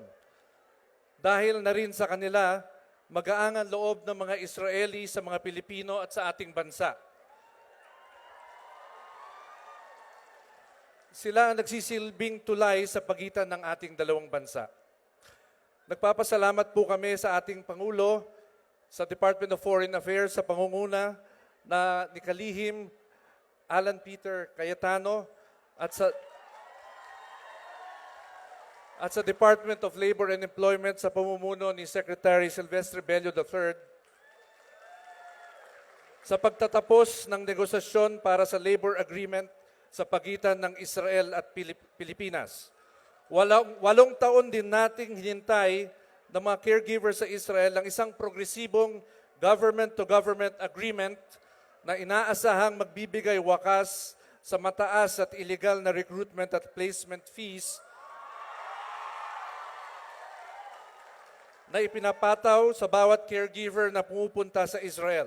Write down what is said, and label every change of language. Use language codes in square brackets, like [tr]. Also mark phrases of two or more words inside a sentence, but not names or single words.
[tl] Dahil na rin sa kanila, magaangan loob ng mga Israeli sa mga Pilipino at sa ating bansa. Sila ang nagsisilbing tulay sa pagitan ng ating dalawang bansa. Nagpapasalamat po kami sa ating Pangulo, sa Department of Foreign Affairs, sa pangunguna na ni Kalihim Alan Peter Cayetano at sa Department of Labor and Employment sa pamumuno ni Secretary Silvestre Bello III sa pagtatapos ng negosasyon para sa [en] labor agreement [tl] sa pagitan ng Israel at Pilipinas. 8 taon din nating hinintay ng mga caregivers sa Israel ang isang progresibong [en] government-to-government agreement [tl] na inaasahang magbibigay wakas sa mataas at illegal na recruitment at [en] placement fees [tl] na ipinapataw sa bawat caregiver na pumupunta sa Israel.